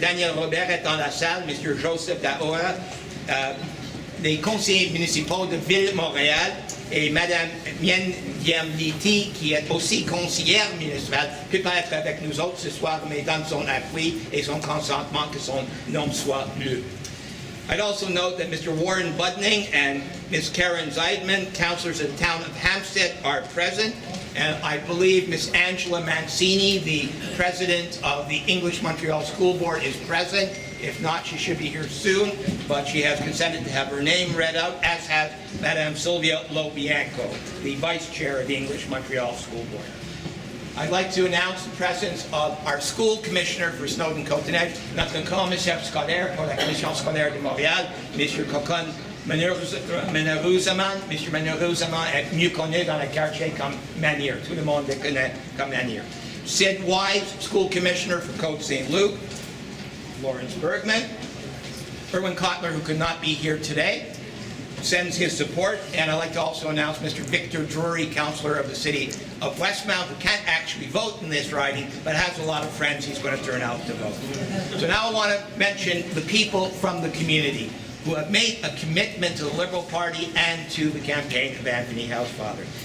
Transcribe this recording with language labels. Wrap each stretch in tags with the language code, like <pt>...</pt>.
<fr>Daniel Robert est dans la salle. Mr. Joseph Daoura, les conseillers municipaux de Ville-Montréal, et Madame Mien Diamliti, qui est aussi conseillère municipale, peut pas être avec nous autres ce soir, mais donne son appui et son consentement que son nom soit lu.</fr> <en>I'd also note that Mr. Warren Budning and Ms. Karen Zeidman, councillors of the town of Hampstead, are present. And I believe Ms. Angela Mancini, the president of the English Montreal School Board, is present. If not, she should be here soon, but she has consented to have her name read out, as has Madame Sylvia Lobianco, the vice chair of the English Montreal School Board. I'd like to announce the presence of our school commissioner for Snowdon Côte-Neige,</en> <fr>notre commissaire scolaire pour la commission scolaire de Montréal,</fr> <en>M. Cocon. Manourouzaman, Mr.</en> <fr>Manourouzaman est mieux connu dans le quartier comme Manier. Tout le monde le connaît comme Manier.</fr> <en>Sid Wise, School Commissioner for Côte St. Luc. Lawrence Bergman. Erwin Kotler, who could not be here today, sends his support. And I'd like to also announce Mr. Victor Drury, Councillor of the City of Westmount, who can't actually vote in this riding, but has a lot of friends he's going to turn out to vote. So now I want to mention the people from the community who have made a commitment to the Liberal Party and to the campaign of Anthony Housefather.</en>